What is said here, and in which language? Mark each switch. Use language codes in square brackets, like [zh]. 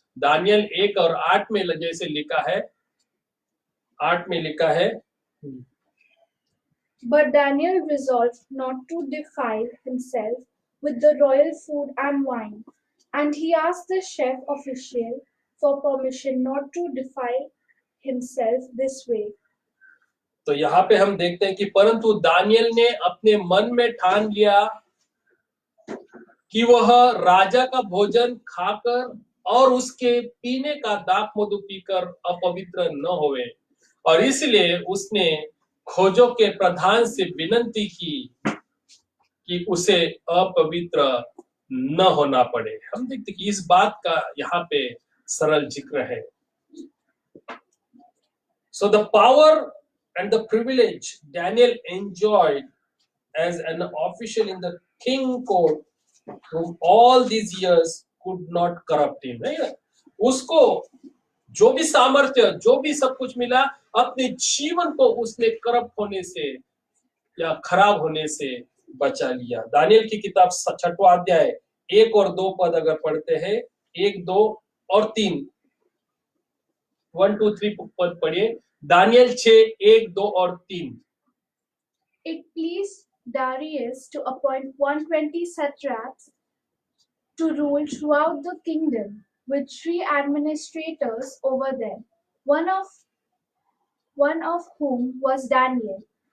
[hi] Daniel 1 और 8 में जैसे लिखा है, 8 में लिखा है, [en] But Daniel resolved not to defile himself with the royal food and wine, and he asked the chief official for permission not to defile himself this way. [hi] तो यहाँ पे हम देखते हैं कि परंतु दानियल ने अपने मन में ठान लिया कि वह राजा का भोजन खाकर और उसके पीने का दाख मधु पीकर अपवित्र न होवे, और इसलिए उसने खोजों के प्रधान से विनती की कि उसे अपवित्र न होना पड़े। हम देखते कि इस बात का यहाँ पे सरल जिक्र है। [en] So the power and the privilege Daniel enjoyed as an official in the king court through all these years could not corrupt him, right? [hi] उसको जो भी सामर्थ्य, जो भी सब कुछ मिला, अपने जीवन को उसने करप्ट होने से या खराब होने से बचा लिया। दानियल की किताब 6वां अध्याय 1 और 2 पद अगर पढ़ते हैं, 1, 2 और 3, 1, 2, 3 पद पढ़िए। दानियल 6, 1, 2 और 3। [en] It pleased Darius to appoint 120 satraps to rule throughout the kingdom, with 3 administrators over them, one of whom was Daniel.